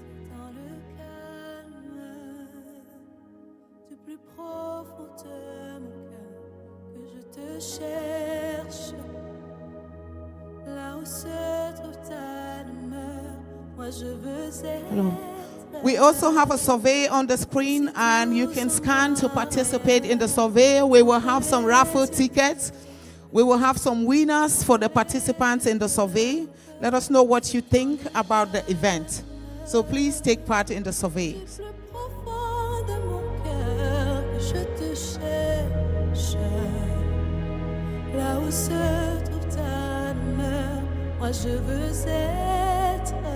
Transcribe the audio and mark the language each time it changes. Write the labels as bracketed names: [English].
[French] Dans le calme du plus profond de mon cœur que je te cherche. Là où se trouve ta demeure, moi je veux être. [English] We also have a survey on the screen, and you can scan to participate in the survey. We will have some raffle tickets. We will have some winners for the participants in the survey. Let us know what you think about the event. So please take part in the survey. [French] Plus profond de mon cœur que je te cherche. Là où se trouve ta demeure, moi je veux être.